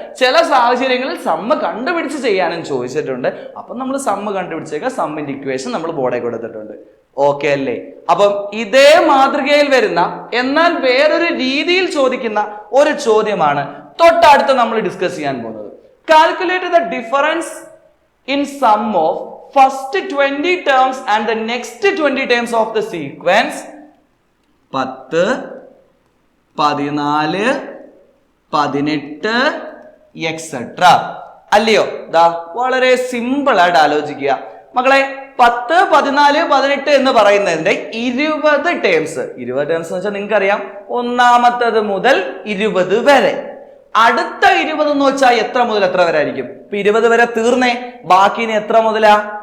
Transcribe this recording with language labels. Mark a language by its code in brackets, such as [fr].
[ml] ചില സാഹചര്യങ്ങളിൽ സമ്മ കണ്ടുപിടിച്ച് ചെയ്യാനും ചോദിച്ചിട്ടുണ്ട്. അപ്പം നമ്മൾ സമ്മ കണ്ടുപിടിച്ചേക്കാം. സമ്മിന്റെ ഇക്വേഷൻ നമ്മൾ ബോർഡിൽ കൊടുത്തിട്ടുണ്ട്. ഓക്കെ അല്ലേ? അപ്പം ഇതേ മാതൃകയിൽ വരുന്ന എന്നാൽ വേറൊരു രീതിയിൽ ചോദിക്കുന്ന ഒരു ചോദ്യമാണ് തൊട്ടടുത്ത് നമ്മൾ ഡിസ്കസ് ചെയ്യാൻ പോകുന്നത്. [en] Calculate the difference in sum of first 20 terms and the next 20 terms of the sequence 10 14 18 etc. [ml] അല്ലയോ? ദാ വളരെ സിമ്പിൾ ആയിട്ട് ആലോചിക്കുക മക്കളെ. 10 14 18 എന്ന് പറയുന്നതിന്റെ 20 ടേംസ്. 20 ടേംസ് എന്ന് വെച്ചാൽ നിങ്ങൾക്കറിയാം, ഒന്നാമത്തത് മുതൽ 20 വരെ. അടുത്ത 20 എന്ന് വെച്ചാൽ എത്ര മുതൽ എത്ര വരെ ആയിരിക്കും? ഇപ്പൊ 20 വരെ തീർന്നേ, ബാക്കി ഇനി എത്ര മുതലാ?